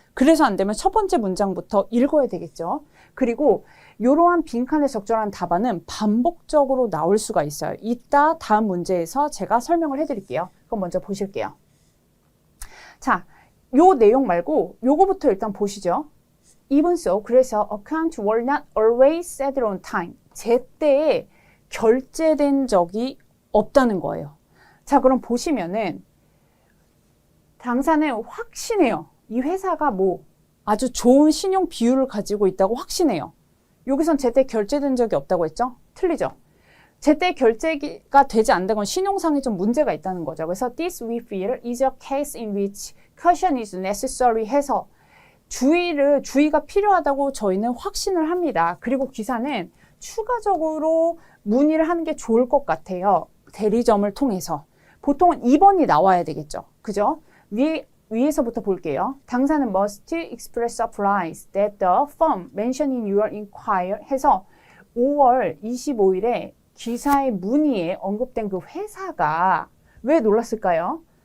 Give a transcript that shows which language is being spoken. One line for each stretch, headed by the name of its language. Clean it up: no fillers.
Korean: 그래서 안 되면 첫 번째 문장부터 읽어야 되겠죠. 그리고 이러한 빈칸에 적절한 답안은 반복적으로 나올 수가 있어요. 이따 다음 문제에서 제가 설명을 해드릴게요. 그럼 먼저 보실게요. 자, 요 내용 말고 요거부터 일단 보시죠.
English: Even so, 그래서 accounts were not always settled on time.
Korean: 제때에 결제된 적이 없다는 거예요. 자, 그럼 보시면은 당사는 확신해요. 이 회사가 뭐 아주 좋은 신용 비율을 가지고 있다고 확신해요. 여기선 제때 결제된 적이 없다고 했죠? 틀리죠? 제때 결제가 되지 않는 건 신용상에 좀 문제가 있다는 거죠.
English: 그래서 this we feel is a case in which caution is necessary
Korean: 해서 주의가 필요하다고 저희는 확신을 합니다. 그리고 기사는 추가적으로 문의를 하는 게 좋을 것 같아요. 대리점을 통해서. 보통은 2번이 나와야 되겠죠. 그죠? 위에서부터 볼게요. 당사는
English: must express surprise that the firm mentioned in your inquiry
Korean: 해서 5월 25일에 기사의 문의에 언급된 그 회사가 왜 놀랐을까요?